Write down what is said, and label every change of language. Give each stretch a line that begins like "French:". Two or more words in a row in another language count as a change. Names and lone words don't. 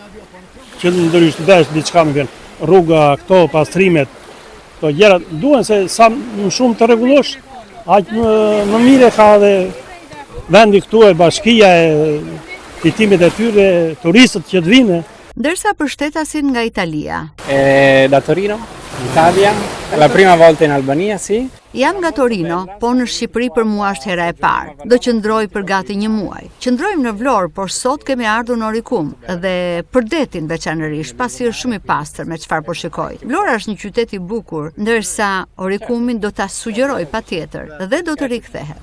Albanian: Që ndërhysh të dash diçka më vjen. Rruga, këto pastrimet, këto gjëra duhen se sa më shumë të rregullosh, aq më mirë ka dhe vendi këtu e bashkia e fitimet e tyre, turistët që të vinë. Ndërsa përshtetasin nga Italia.
Italian: Da Torino, Italia, la prima volta in Albania, sì.
Albanian: Jam nga Torino, po në Shqipëri për mua është hera e parë. Do qëndroj për gati një muaj. Qëndrojmë në Vlorë, por sot kemi ardhur në Orikum dhe për detin veçanërisht, pasi është shumë i pastër me çfarë po shikoj. Vlora është një qytet i bukur, ndërsa Orikumin do ta sugjeroj patjetër dhe do të rikthehet.